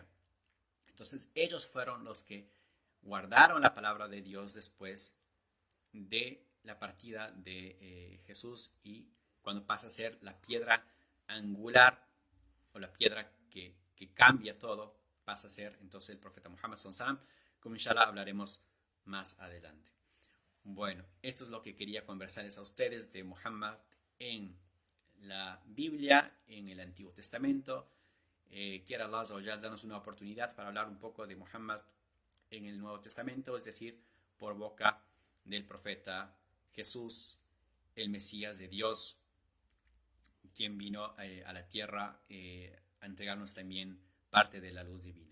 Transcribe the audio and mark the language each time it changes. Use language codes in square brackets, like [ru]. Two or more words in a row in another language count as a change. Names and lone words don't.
[es] Entonces ellos fueron los que guardaron la palabra de Dios después de la partida de Jesús, y cuando pasa a ser la piedra angular o la piedra que cambia todo, pasa a ser entonces el profeta Muhammad [ar] صلى الله عليه وسلم, [es] como [ar] إن شاء الله [es] hablaremos más adelante. Bueno, esto es lo que quería conversarles a ustedes de Muhammad en la Biblia, en el Antiguo Testamento. Quiera [ar] الله عز وجل [es] darnos una oportunidad para hablar un poco de Muhammad en el Nuevo Testamento, es decir, por boca del profeta Jesús, el Mesías de Dios, quien vino a la tierra a entregarnos también parte de la luz divina.